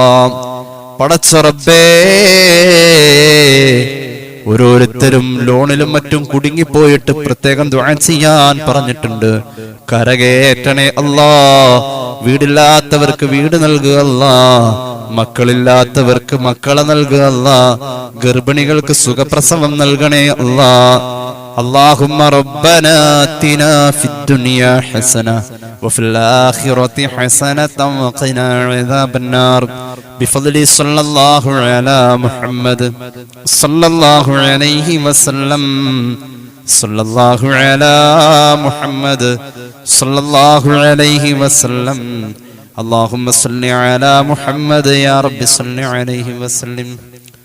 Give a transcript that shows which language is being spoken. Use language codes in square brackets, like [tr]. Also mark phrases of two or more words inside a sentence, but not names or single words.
[ml] പടച്ച റബ്ബേ, ഓരോരുത്തരും ലോണിലും മറ്റും കുടുങ്ങിപ്പോയിട്ട് പ്രത്യേകം ദുആ ചെയ്യാൻ പറഞ്ഞിട്ടുണ്ട്. കരകയറ്റണേ അല്ലാ. വീടില്ലാത്തവർക്ക് വീട് നൽകുക അല്ലാ. മക്കളില്ലാത്തവർക്ക് മക്കളെ നൽകുക അല്ലാ. ഗർഭിണികൾക്ക് സുഖപ്രസവം നൽകണേ അല്ലാ. [ar] اللهم ربنا آتنا في الدنيا حسنة وفي الآخرة حسنة وقنا عذاب النار بفضل صلى الله على محمد صلى الله عليه وسلم صلى الله على محمد صلى الله عليه وسلم اللهم صل على محمد يا رب صل عليه وسلم.